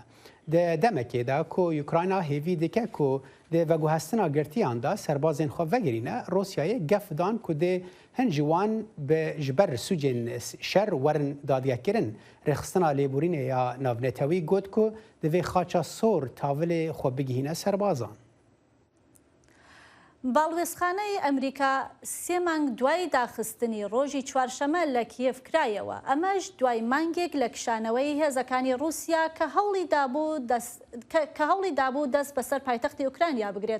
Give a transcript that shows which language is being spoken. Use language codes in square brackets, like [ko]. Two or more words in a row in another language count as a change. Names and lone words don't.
[ku] De demekê de ku Ukrayna hêvî dike ku de veguhestina girtiyan da serbazên xwe vegirîne Rusyayê gef dan ku dê hin ji wan ji ber sûcên şer werin dadiyekirin. Rêxistina lêborînê ya navnetewî got ku divê xaça sor tavilê xwe bigihîne serbazan. [ckb] باڵوێزخانەی ئەمریکا سێ مانگ دوای داخستنی ڕۆژی چوارشەمە لە کیێف کرایەوە. ئەمەش دوای مانگێک لە کشانەوەی هێزەکانی رووسیا کە هەوڵی دابوو دەست بەسەر پایتەختی ئوکرانیا بگرێت.